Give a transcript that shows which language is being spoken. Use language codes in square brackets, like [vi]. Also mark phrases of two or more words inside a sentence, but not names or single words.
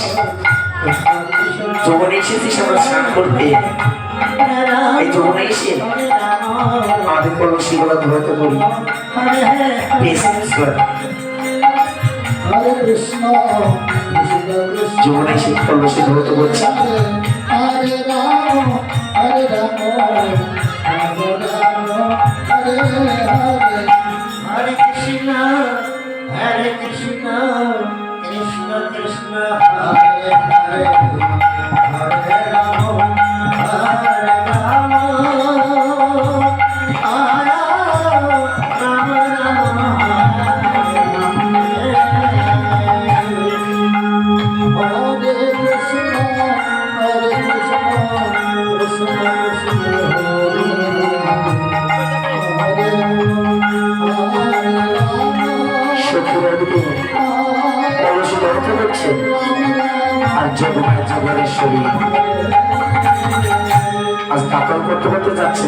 [bn] যমুনা এসেছিস আমরা স্নান করতে, এই যমুনা এসে আমাদের কলসিগুলো ধরতে বলি। যমুনা এসে কলসি ধরতে বলছি। [sa] हरे कृष्ण हरे कृष्ण कृष्ण कृष्ण हरे हरे हरे राम हरे राम, Hare Rama, हरे राम हरे कृष्ण हरे कृष्ण कृष्ण कृष्ण, [bn] আর যমুনায় জগরের শরীর আজ কাতল করতে করতে যাচ্ছেন।